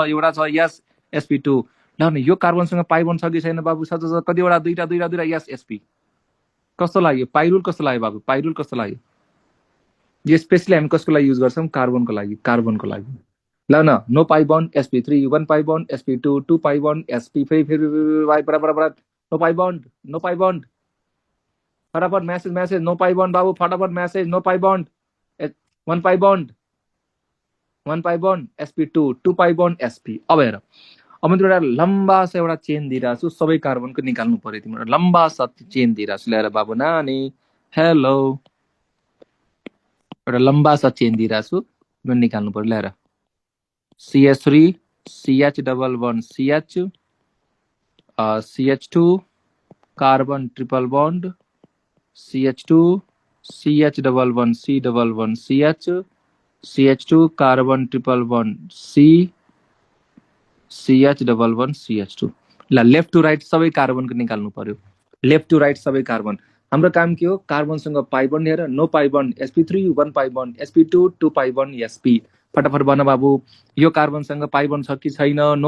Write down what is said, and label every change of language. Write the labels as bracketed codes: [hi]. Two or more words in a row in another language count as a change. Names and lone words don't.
[ne] एउटा छ यस sp2 ल यो कार्बनसँग [en] pi bond [ne] छ कि छैन बाबु छ कतिवटा दुईटा यस sp कस्तो लाग्यो [en] pi rule [ne] कस्तो लाग्यो बाबु [en] pi rule [ne] कस्तो लाग्यो यो स्पेशली हामी कसको लागि युज गर्छौँ कार्बनको लागि ल न [en] no pi bond sp3 1 pi bond sp2 2 pi bond sp [ne] फेरि बराबर [en] no pi bond [ne] फटाफट मैसेज [en] no pi bond [ne] बाबू फटाफट मैसेज [en] no pi bond 1 pi bond sp2 2 pi bond sp [ne] अब हेर अब म एउटा [hi] लम्बा सा [ne] एउटा चेन दिइरहेको छु सबै कार्बनको निकाल्नु पर्यो तिम्रो [hi] लम्बा सा [ne] चेन दिइरहेको छु ल्याएर बाबु नानी हेलो एउटा [hi] लम्बा सा [ne] चेन दिइरहेको छु म निकाल्नु पर्यो ल्याएर [en] ch3 ch double bond ch ch2 carbon triple bond ch2 ch double bond ch ch2 carbon triple bond ch double bond ch2 [ne] ल [en] left to right [ne] सबै कार्बनको निकाल्नु पर्यो [en] left to right [ne] सबै कार्बन हाम्रो काम के हो कार्बनसँग [en] pi bond [ne] हेर [en] no pi bond sp3 1 pi bond sp2 2 pi bond sp [ne] फटाफट भन बाबु यो कार्बनसँग [en] pi bond [ne] छ कि छैन नो